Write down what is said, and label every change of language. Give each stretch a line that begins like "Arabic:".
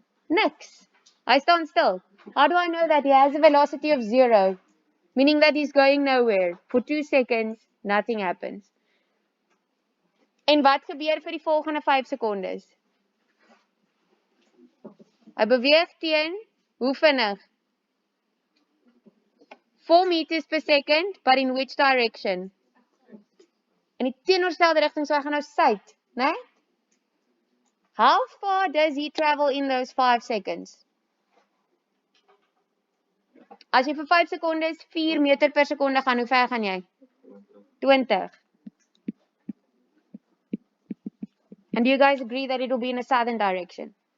Afrikaans: Niks. Hy staan stil.
English: How do I know that he has a velocity of 0? Meaning that he's going nowhere. For 2 seconds, nothing happens.
Afrikaans: En wat gebeur vir die volgende 5 sekondes? Hy beweeg teen, hoe vinnig?
English: 4 meters per second, but in which direction?
Afrikaans: In die teenoorgestelde rigting, so hy gaan nou suid, né?
English: How far does he travel in those 5 seconds?
Afrikaans: As jy vir 5 sekondes 4 meter per sekonde gaan, hoe ver gaan jy? 20.
English: And do you guys agree that it will be in a southern direction?